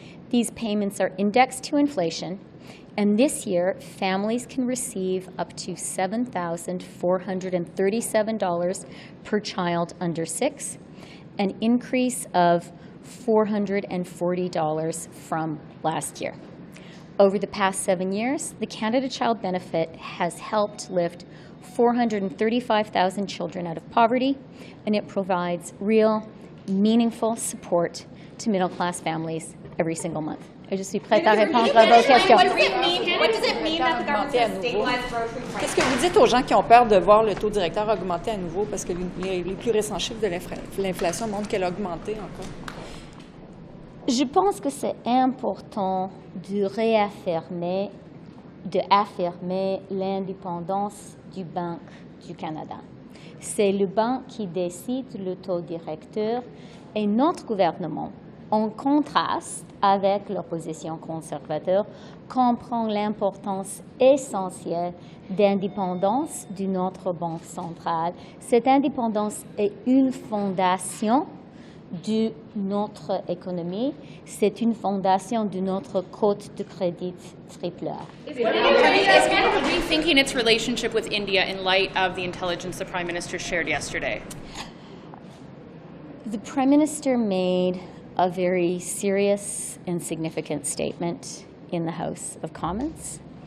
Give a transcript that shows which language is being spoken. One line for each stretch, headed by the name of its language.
English: These payments are indexed to inflation, and this year, families can receive up to $7,437 per child under 6, an increase of $440 from last year. Over the past 7 years, the Canada Child Benefit has helped lift 435,000 children out of poverty, and it provides real, meaningful support to middle-class families every single month.
French: Et je suis prête à répondre à vos questions. Qu'est-ce que vous dites aux gens qui ont peur de voir le taux directeur augmenter à nouveau parce que les plus récents chiffres de l'inflation montrent qu'elle a augmenté encore? Je pense que c'est important de réaffirmer, affirmer l'indépendance du Banque du Canada. C'est le banque qui décide le taux directeur et notre gouvernement, en contraste avec l'opposition conservateur, comprend l'importance essentielle d'indépendance de notre banque centrale. Cette indépendance est une fondation de notre économie. C'est une fondation de notre cote de crédit AAA.
English: Is Canada rethinking its relationship with India in light of the intelligence the Prime Minister shared yesterday? The Prime Minister made a very serious and significant statement in the House of Commons.